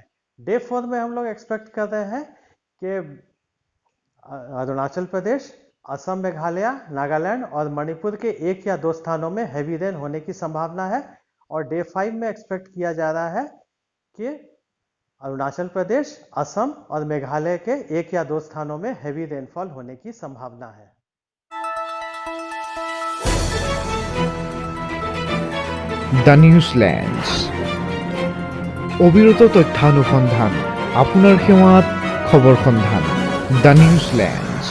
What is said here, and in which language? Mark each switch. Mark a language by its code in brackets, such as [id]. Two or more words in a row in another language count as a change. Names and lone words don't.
[hi] डे 4 में हम लोग एक्सपेक्ट कर रहे हैं कि अरुणाचल प्रदेश, असम, मेघालय, नागालैंड और मणिपुर के 1 या 2 स्थानों में [en] heavy rain [hi] होने की संभावना है। और डे 5 में एक्सपेक्ट किया जा रहा है कि अरुणाचल प्रदेश, असम और मेघालय के 1 या 2 स्थानों में [en] heavy rainfall [hi] होने की संभावना है। [as] দ্য নিউজল্যান্ডছ অবিরত তথ্যানুসন্ধান, আপোনাৰ সেৱাত খবৰ সন্ধান। দ্য নিউজল্যান্ড।